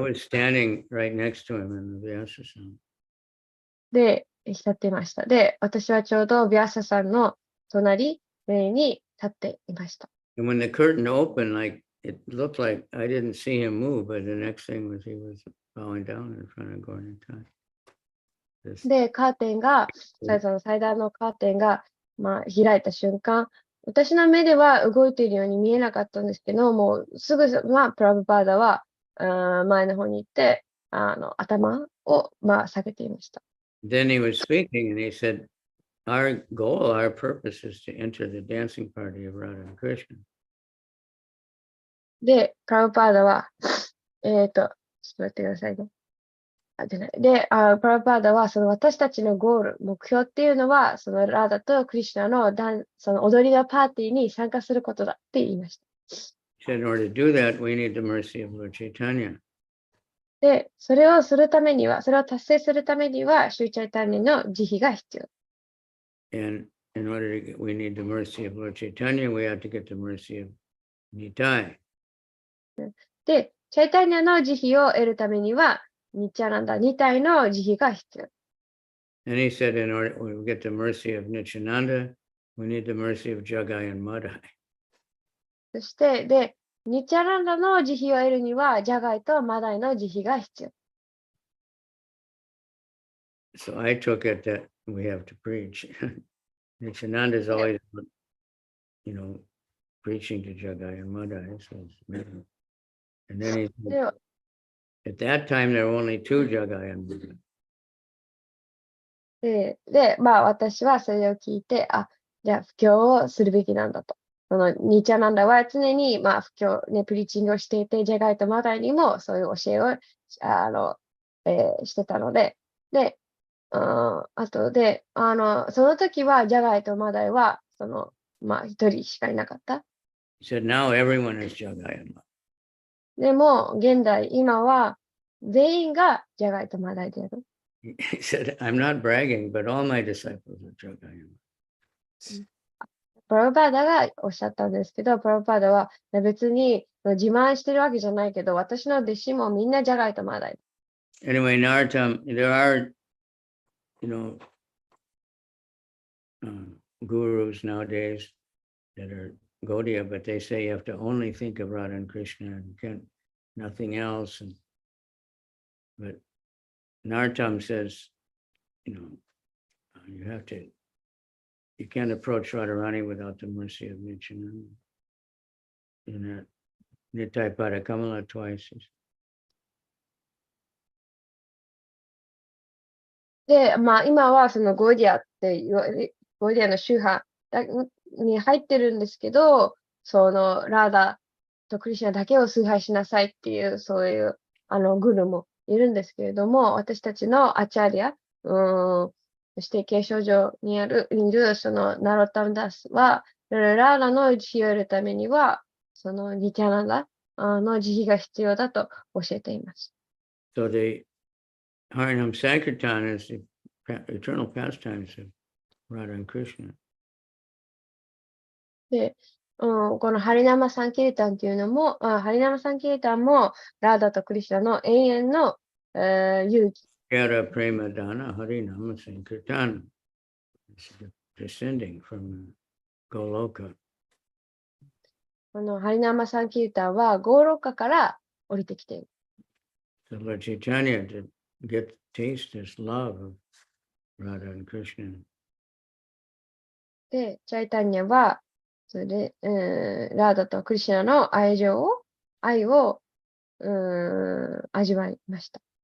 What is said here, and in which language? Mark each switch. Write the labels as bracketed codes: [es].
[en] I was standing right next to him in the Vyasa Sam. [ja] で、浸っていました。で、私はちょうどビアサさんの隣に立っていました。 [en] And when the curtain opened, like it looked like I didn't see him move, but the next thing was he was bowing down in front of Gornitai. [ja] で、カーテンが、祭壇のカーテンが、開いた瞬間、私の目では動いているように見えなかったんですけど、もうすぐプラブパーダは前の方に行って、頭を下げていました。 [en] Then he was speaking and he said, our goal, our purpose is to enter the dancing party of Radha and Krishna. [ja] で、プラブパーダは、ちょっと待ってくださいね。で、プラブパーダは、私たちのゴール、目標っていうのは、ラーダとクリシュナの踊りのパーティーに参加することだって言いました。 [en] He said, in order to do that, we need the mercy of Lord Chaitanya. [ja] で、それを達成するためには、シューチャイタニの慈悲が必要。 [en] And in order to get, we need the mercy of Lord Chaitanya, we have to get the mercy of Nitai. [ja] で、チャイタニアの慈悲を得るためには、ニチャナンダ、2体の慈悲が必要。 [en] And he said, in order to get the mercy of Nityananda, we need the mercy of Jagai and Madai. [ja] そして、で、ニチャナンダの慈悲を得るには、ジャガイとマダイの慈悲が必要。 [en] So I took it that we have to preach. Nityananda is always, preaching to Jagai and Madai. So and then he said, at that time, there were only two Jagai and Madai. [ja] で、私はそれを聞いて、じゃあ、布教をするべきなんだと。ニチャナンダは常に、布教、プリーチングをしていて、ジャガイとマダイにもそういう教えを、してたので、で、あとで、その時は、ジャガイとマダイは、一人しかいなかった。 [en] He said, now everyone is Jagai and Madai. [ja] でも、現代、今は、全員がジャガイとマダイである。 [en] He said, I'm not bragging, but all my disciples are Jagai and Madai. [ja] プラブパーダがおっしゃったんですけど、プラブパーダは別に自慢してるわけじゃないけど、私の弟子もみんなジャガイとマダイ。 [en] Anyway, in our time, there are, gurus nowadays that are Gaudiya, but they say you have to only think of Radha and Krishna and nothing else. But Nartam says, you can't approach Radharani without the mercy of Nityananda. In that Nitai Padakamala twice. [ja] で、今はそのゴーディアって言われ、ゴーディアの宗派に入ってるんですけど、ラーダとクリシュナだけを崇拝しなさいっていう、そういう、グルもいるんですけれども、私たちのアチャリア、そして継承上にいる、ナロタムダスは、ラーダの慈悲を得るためには、ニティアナンダの慈悲が必要だと教えています。 [en] So the Harinam Sankirtan is the eternal pastimes of Radha and Krishna. [ja] で、このハリナマサンキリタンっていうのも、ハリナマサンキリタンも、ラーダとクリシュナの永遠の、遊戯。 [bn] Yara Prema Dana Harinam Sankirtan. [en] It's descending from Goloka. [ja] このハリナマサンキリタンは、ゴーロッカから降りてきている。 [en] So Lord Chaitanya to taste this love of Radha and Krishna. [ja] で、チャイタニアは、それで、ラーダとクリシュナの愛を、味わいました。